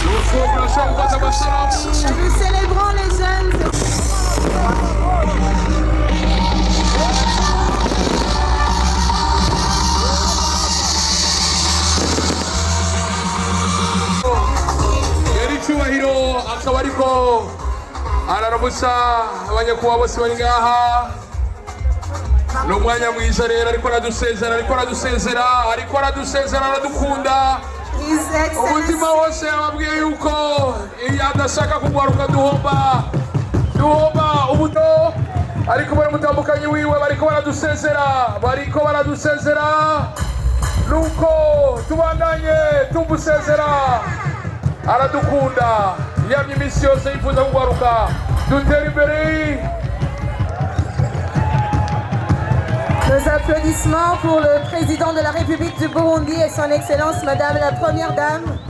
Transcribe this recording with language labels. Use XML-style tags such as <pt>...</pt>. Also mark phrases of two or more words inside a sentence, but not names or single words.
<rn>Nuko murashobora gufata amasanamu.</rn> <fr>Nous célébrons les jeunes.</fr> <rn>nyir'icyubahiro akaba ariko araramutsa abanyakubahwa bose bari ngaha. Ni umwanya mwiza rero ariko aradusezera aradukunda.</rn> <en>His Excellency.</en> <rn>Umutima wose yababwiye yuko iyo adashaka kugwaruka duhomba ubuto, ariko bari mutambukanyi wiwe bariko baradusezera nuko tubandanye tumusezera. Aradukunda yamye iminsi yose yifuza kugwaruka dutera imbere.</rn> <fr>Nos applaudissements pour le président de la République du Burundi et son Excellence Madame la Première Dame.</fr>